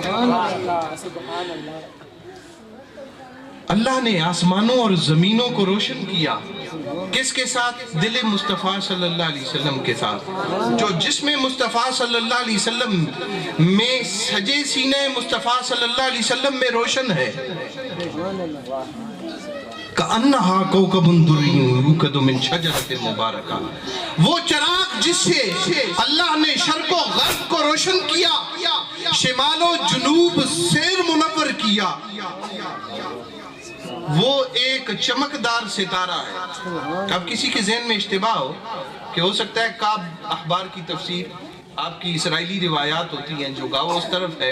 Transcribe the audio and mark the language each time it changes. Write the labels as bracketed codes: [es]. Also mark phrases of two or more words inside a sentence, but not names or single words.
[ur] اللہ نے آسمانوں اور زمینوں کو روشن کیا، کس کے ساتھ؟ دل مصطفیٰ صلی اللہ علیہ وسلم کے ساتھ، جو جسم مصطفیٰ صلی اللہ علیہ وسلم میں سجے سینہ مصطفیٰ صلی اللہ علیہ وسلم میں روشن ہے. [ar] کأنہا کوکب دری یوقد من شجرۃ مبارکہ، [ur] وہ چراغ جس سے اللہ نے شرق و غرب کو روشن کیا، شمال و جنوب سیر منور کیا وہ ایک چمکدار ستارہ ہے. اب کسی کے ذہن میں اشتباہ ہو کہ ہو سکتا ہے کعب احبار کی تفسیر آپ کی اسرائیلی روایات ہوتی ہیں جو گاؤں اس طرف ہے.